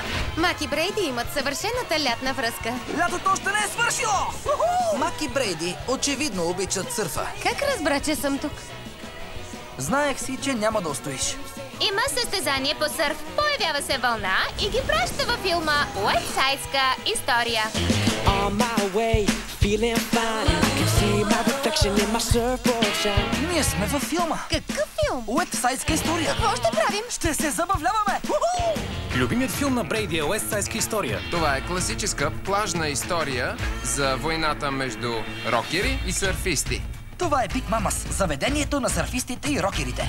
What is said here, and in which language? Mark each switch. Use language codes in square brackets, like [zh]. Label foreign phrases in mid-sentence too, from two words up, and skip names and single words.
[bg] Мак и Брейди имат съвършената лятна връзка. Лятото още не е свършило! Мак и Брейди очевидно обичат сърфа. Как разбра, че съм тук? Знаех си, че няма да устоиш. Има състезание по сърф. Появява се вълна и ги праща във филма Уестсайдска история. [en] On my way, feeling fine. Can see my reflection in my surfboard shine. [bg] Ние сме във филма. Какъв филм? Уестсайдска история. Какво ще правим? Ще се забавляваме! Любимият филм на Брейди е Уестсайдска история. Това е класическа плажна история за войната между рокери и сърфисти. Това е Биг Мамас, заведението на сърфистите и рокерите.